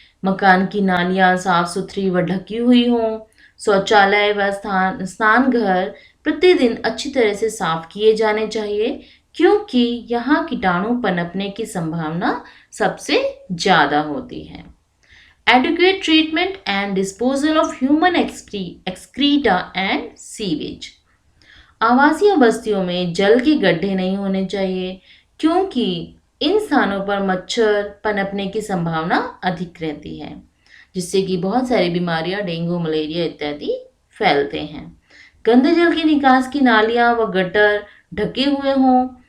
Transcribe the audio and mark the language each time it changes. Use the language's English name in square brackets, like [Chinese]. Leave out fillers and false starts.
[Hindi] मकान की नालियां साफ सुथरी व ढकी हुई हों। शौचालय व स्नान घर प्रतिदिन अच्छी तरह से साफ किए जाने चाहिए क्योंकि यहाँ कीटाणु पनपने की संभावना सबसे ज़्यादा होती है। [English] Adequate treatment and disposal of human excreta and sewage. [Hindi] आवासीय बस्तियों में जल के गड्ढे नहीं होने चाहिए क्योंकि इन स्थानों पर मच्छर पनपने की संभावना अधिक रहती है जिससे कि बहुत सारी बीमारियां डेंगू, मलेरिया इत्यादि फैलते हैं। गंदे जल के निकास की नालियां व गटर ढके हुए हों।